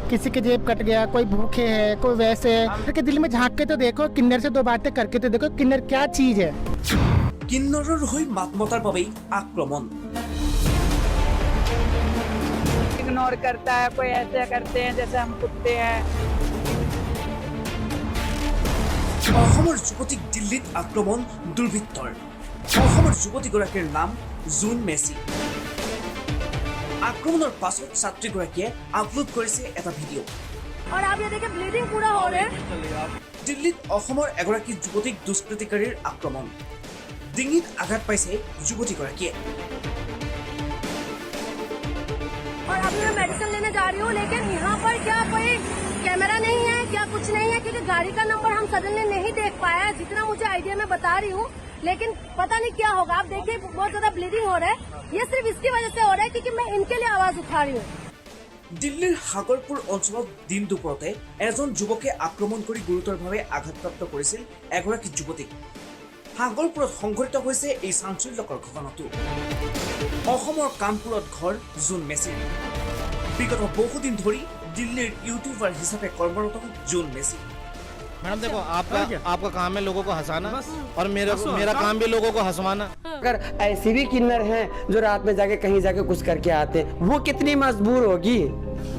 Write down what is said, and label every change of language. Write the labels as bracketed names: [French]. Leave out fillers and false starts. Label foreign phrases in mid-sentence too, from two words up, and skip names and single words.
[Hindi] किसी की जेब कट गया, कोई भूखे है, कोई वैसे है। कि दिल में झांक के तो देखो, किन्नर से दो बातें करके तो देखो, किन्नर क्या चीज है। [Assamese] কিন্নৰৰ হৈ মাত মতাৰ বাবেই আক্ৰমণ। [Hindi] इग्नोर करता है, कोई ऐसे करते हैं जैसे हम कुत्ते हैं। [Assamese] অসমৰ যুৱতীক দিল্লীত আক্ৰমণ দুৰ্বৃত্তৰ। অসমৰ যুৱতীগৰাকীৰ নাম জুন মেচি। আক্ৰমণৰ পাছত ছাত্ৰীগৰাকীয়ে আপলোড কৰিছে এটা ভিডিঅ'। [Hindi] और आप ये देखिए ब्लीडिंग पूरा हो रहा है। [Assamese] দিল্লীত অসমৰ এগৰাকী যুৱতীক দুষ্কৃতিকাৰীৰ আক্ৰমণ। ডিঙিত আঘাত পাইছে যুৱতীগৰাকীয়ে। [Hindi] और अभी मैं मेडिसिन लेने जा रही हूँ, लेकिन यहाँ पर क्या कोई कैमरा नहीं है, क्या कुछ नहीं है, क्योंकि गाड़ी का नंबर हम सडनली नहीं देख पाया है। जितना मुझे आइडिया मैं बता रही हूँ, लेकिन पता नहीं क्या होगा। आप देखिए बहुत ज्यादा ब्लीडिंग हो रहा है। ये सिर्फ इसकी वजह से हो रहा है क्योंकि मैं इनके लिए आवाज उठा रही हूँ। [Assamese] দিল্লীৰ সাগৰপুৰ অঞ্চলত দিন দুপৰতে এজন যুৱকে আক্ৰমণ কৰি গুৰুতৰভাৱে আঘাতপ্ৰাপ্ত কৰিছিল এগৰাকী যুৱতীক। সাগৰপুৰত সংঘটিত হৈছে এই চাঞ্চল্যকৰ ঘটনাটো। অসমৰ কানপুৰত ঘৰ জুন মেচিৰ। বিগত বহুদিন ধৰি দিল্লীৰ ইউটিউবাৰ হিচাপে কৰ্মৰত জুন মেচি। [Hindi] मैडम देखो, आपका काम है लोगों को हंसाना, और मेरा काम भी लोगों को हंसवाना। अगर ऐसी भी किन्नर हैं जो रात में जाके कहीं जाके कुछ करके आते हैं, वो कितनी मजबूर होगी।